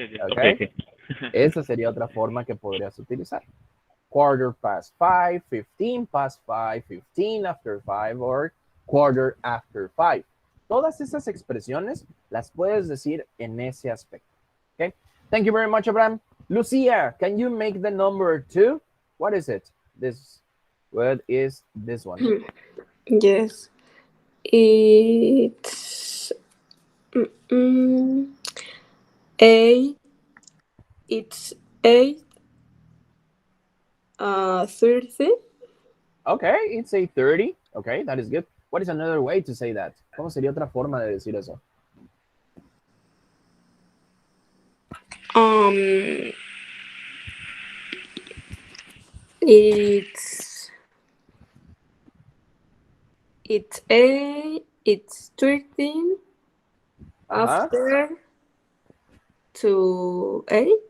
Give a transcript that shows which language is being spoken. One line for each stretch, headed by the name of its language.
English: Okay. Okay.
Spanish: Esa sería otra forma que podrías utilizar.
English: 5:15, 15 past 5, 15 after 5, or 5:15.
Spanish: Todas esas expresiones las puedes decir en ese aspecto.
English: Okay. Thank you very much, Abraham. Lucia, can you make the number 2? What is it? What is this one? Yes. It's eight. It's 8. 30. Okay, it's 8:30. Okay, that is good. What is another way to say that?
Spanish: ¿Cómo sería otra forma de decir eso?
English: It's 8. It's 13 after to 8.